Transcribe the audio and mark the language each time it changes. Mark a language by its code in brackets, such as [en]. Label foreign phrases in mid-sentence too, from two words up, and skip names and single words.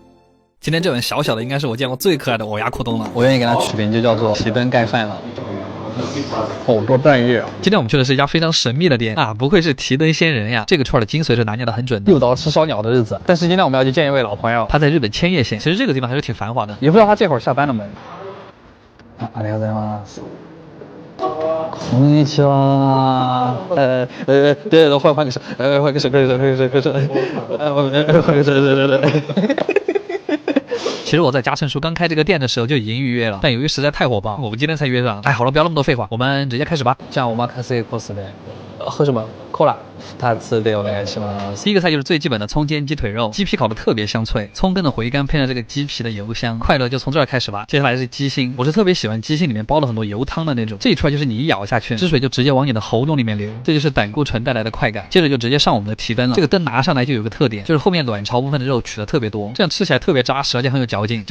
[zh] 今天这碗小小的应该是我见过最可爱的偶牙裤冬了。我愿意给它取名就叫做提灯盖饭了。好多蛋液啊！今天我们去的是一家非常神秘的店啊，不愧是提灯仙人呀！这个串的精髓是拿捏的很准的。又到吃烧鸟的日子，但是今天我们要去见一位老朋友，他在日本千叶县。其实这个地方还是挺繁华的，也不知道他这会儿下班了没。 [ja] ありがとうございます。こんにちは。 [zh] 对，换个手，换个手，其实我在嘉诚叔刚开这个店的时候就已经预约了，但由于实在太火爆，我们今天才约上。好了，不要那么多废话，我们直接开始吧。 [ja] じゃあお任せください。 [zh] 喝什么？ [ja] コーラ。2つでお願いします。 [zh] 第一个菜就是最基本的葱煎鸡腿肉，鸡皮烤的特别香脆，葱根的回甘配上这个鸡皮的油香，快乐就从这儿开始吧。接下来是鸡心，我是特别喜欢鸡心里面包了很多油汤的那种，这一串就是你一咬下去，汁水就直接往你的喉咙里面流，这就是胆固醇带来的快感。接着就直接上我们的提灯了，这个灯拿上来就有个特点，就是后面卵巢部分的肉取的特别多，这样吃起来特别扎实，而且很有嚼劲。